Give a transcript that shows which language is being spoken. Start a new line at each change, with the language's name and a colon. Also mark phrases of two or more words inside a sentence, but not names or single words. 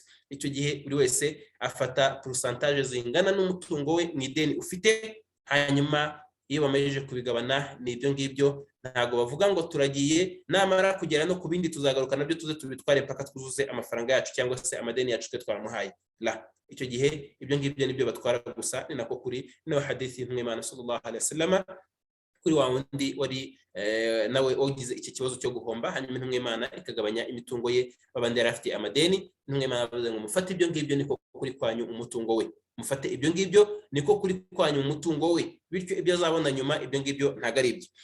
Kinyarwanda: Icyo gihe buri wese afata pourcentage zingana n'umutungo we mu ideni ufite, hanyuma iyo bamajije kubigabana n'ibyo ngibyo, ntago bavuga ngo turagiye, namara kugera no ku bindi tuzagaruka nabyo tuze tubitware mpaka twuzuze amafaranga yacu cyangwa se amadeni yacu twe twaramuhaye. Icyo gihe ibyo ngibyo nibyo batwara gusa. Ni nako kuri no hadithi y'Imana
Arabic: صلى الله عليه وسلم
Kinyarwanda: kuri wa wundi wari nawe ugize iki kibazo cyo guhomba, hanyuma Imana ikagabanya imitungo ye, babandi yari afite amadeni. Imana bavuze ngo mufate ibyo ngibyo niko kuri kwanyu umutungo we, mufate ibyo ngibyo niko kuri kwanyu umutungo we, bityo ibyo azabona nyuma ibyo ngibyo ntago ari ibyo.